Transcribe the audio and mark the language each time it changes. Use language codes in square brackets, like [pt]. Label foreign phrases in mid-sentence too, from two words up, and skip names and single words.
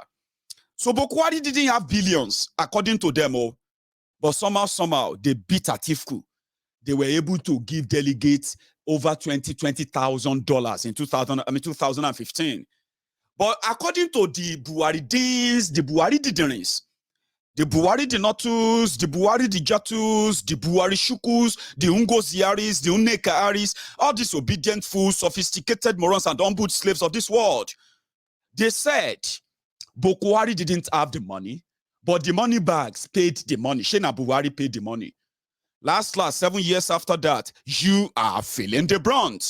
[en] So Buhari didn't have billions, according to them, but somehow they beat Atiku. They were able to give delegates over $20,000 in 2015. But according to the Buharidins, the Buhari didn't. The Buhari Dinotus, the Buhari Dijatus, the Buhari Shukus, the Ungoziaris, the Unekaaris, all these obedient fools, sophisticated morons, and humbled slaves of this world. They said Buhari didn't have the money, but the money bags paid the money. Shena Buhari paid the money. Last 7 years after that, you are feeling the brunt.